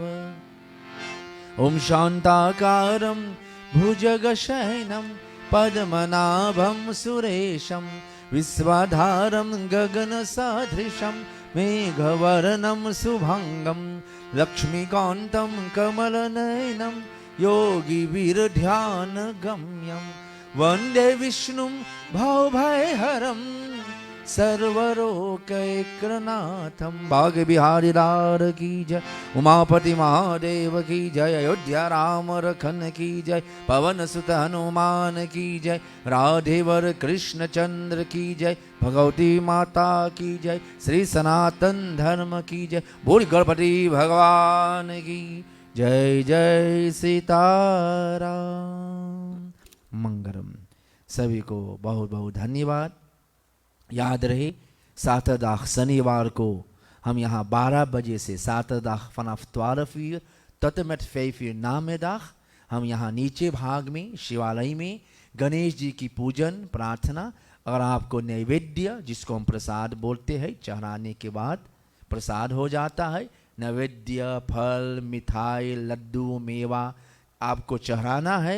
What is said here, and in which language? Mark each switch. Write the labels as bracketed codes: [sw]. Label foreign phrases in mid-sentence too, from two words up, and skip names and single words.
[sa] ओम शान्ताकारं भुजगशयनं पद्मनाभं सुरेशं विश्वाधारं गगनसदृशं मेघवर्णं शुभांगं लक्ष्मीकान्तं कमलनयनं योगिवीरध्यानगम्यं वन्दे विष्णुं भवभयहरं सर्वलोकैकनाथं। [hi] बाग बिहारी लाल की जय, उमापति महादेव की जय, अयोध्या राम रखन की जय, पवन सुत हनुमान की जय, राधेवर कृष्ण चंद्र की जय, भगवती माता की जय, श्री सनातन धर्म की जय, बोल गणपति भगवान की जय। जय सीताराम। मंगलम। सभी को बहुत बहुत धन्यवाद। याद रहे zaterdag शनिवार को हम यहाँ 12 बजे से [nl] zaterdag vanaf 12 uur tot en met 5 uur namiddag [hi] हम यहाँ नीचे भाग में शिवालय में गणेश जी की पूजन प्रार्थना और आपको नैवेद्य जिसको हम प्रसाद बोलते हैं चढ़ाने के बाद प्रसाद हो जाता है। नैवेद्य फल मिठाई लड्डू मेवा आपको चढ़ाना है।